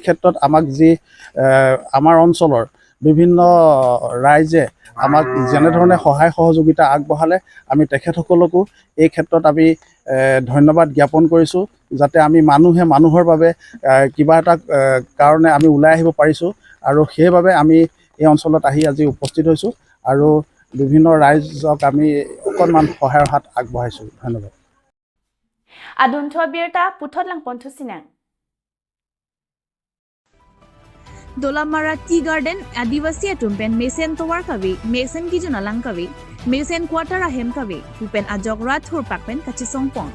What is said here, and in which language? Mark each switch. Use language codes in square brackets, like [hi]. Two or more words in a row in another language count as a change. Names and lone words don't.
[as] ক্ষেত্ৰত আমাক যি আমাৰ অঞ্চলৰ বিভিন্ন ৰাইজে আমাক যেনেধৰণে সহায় সহযোগিতা আগবঢ়ালে, আমি তেখেতসকলকো এই ক্ষেত্ৰত আমি ধন্যবাদ জ্ঞাপন কৰিছোঁ, যাতে আমি মানুহৰ বাবে কিবা এটা কাৰণে আমি ওলাই আহিব পাৰিছোঁ আৰু সেইবাবে আমি এই অঞ্চলত আহি আজি উপস্থিত হৈছোঁ আৰু বিভিন্ন ৰাইজক আমি অকণমান সহায়ৰ হাত আগবঢ়াইছোঁ। ধন্যবাদ। [mjw] Adunthua birta puthodlang pontu sinang. Dolamara Tea Garden Adivasi Atumpen Mesen Towar Kavi, Mesen Gijunalang Kavi, Mesen Quarter Ahem Kavi, Upen Ajok Rathur Pakpen Kachisong Pon.